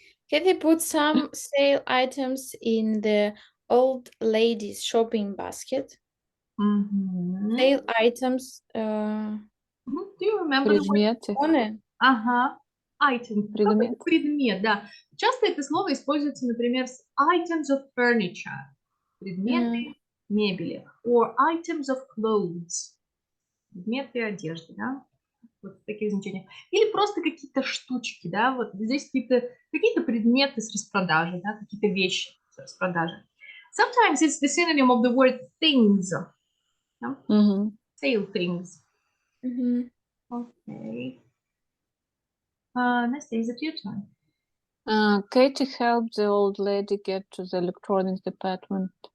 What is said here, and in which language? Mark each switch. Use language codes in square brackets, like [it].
[en] Kathy put some sale items in the old lady's shopping basket. Sale items. Do you remember the word [ru] Предметы. [en] item. [ru] Предмет. Предмет, да. Часто это слово используется, например, с [en] items of furniture. [ru] Предметы мебели. [en] Or items of clothes. [ru] Предметы одежды, да. Вот в таких значениях. Или просто какие-то штучки, да. Вот здесь какие-то предметы с распродажи, да, какие-то вещи с распродажи. [en] Sometimes it's the synonym of the word things. Yeah? Sale things. Okay. Nastya, is it your turn? Katie helped the old lady get to the electronics department.